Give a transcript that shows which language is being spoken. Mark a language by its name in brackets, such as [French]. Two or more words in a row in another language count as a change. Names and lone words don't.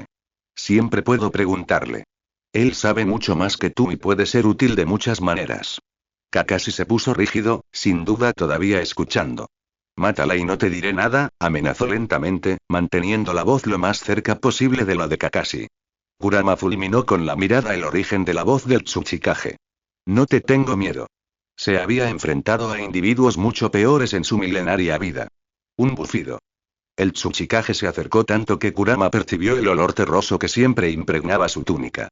[Spanish] Siempre puedo preguntarle. Él sabe mucho más que tú y puede ser útil de muchas maneras. Kakashi se puso rígido, sin duda todavía escuchando. Mátala y no te diré nada, amenazó lentamente, manteniendo la voz lo más cerca posible de la de Kakashi. Kurama fulminó con la mirada el origen de la voz del Tsuchikage. No te tengo miedo. Se había enfrentado a individuos mucho peores en su milenaria vida. Un bufido. El Tsuchikage se acercó tanto que Kurama percibió el olor terroso que siempre impregnaba su túnica.